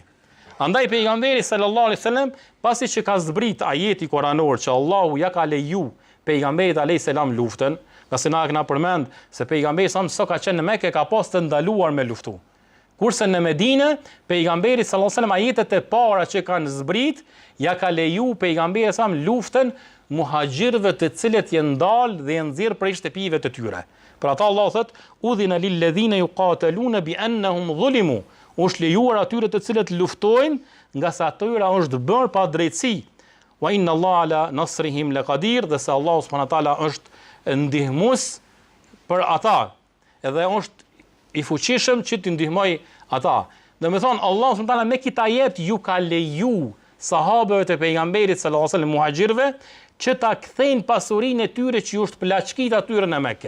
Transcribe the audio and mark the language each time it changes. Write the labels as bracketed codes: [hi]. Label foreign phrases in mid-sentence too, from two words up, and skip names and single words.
[sq] Andaj pejgamberi [ar] صلى الله عليه وسلم, [sq] pasi që ka zbrit ajeti koranor që Allahu ja ka leju pejgamberit [ar] عليه السلام [sq] luftën, qase na kena përmend se pejgamberi sa ka qenë në Mekë ka pas të ndaluar me luftu. Kurse në Medinë, pejgamberi [ar] صلى الله عليه وسلم [sq] ajetet e para që kanë zbrit, ja ka leju pejgamberi sa luftën muhaxhirëve të cilët janë ndalë dhe janë nxjerr prej shtëpive të tyre. Për ata Allah thot: [ar] "أذن للذين يقاتلون بأنهم ظلموا." [sq] Është lejuar atyre të cilët luftojnë, nga sa atyra është bërë pa drejtësi. [ar] وإن الله على نصرهم لقدير, [sq] dhe se [ar] الله سبحانه وتعالى [sq] është ndihmues për ata, edhe është i fuqishëm që t'i ndihmoj ata. Do me thonë, [ar] الله سبحانه وتعالى [sq] me këtë ajet ju ka leju sahabëve të pejgamberit [ar] صلى الله عليه وسلم [sq] muhaxhirëve që ta kthejnë pasurinë e tyre që ju është plaçkit atyre në Mekë.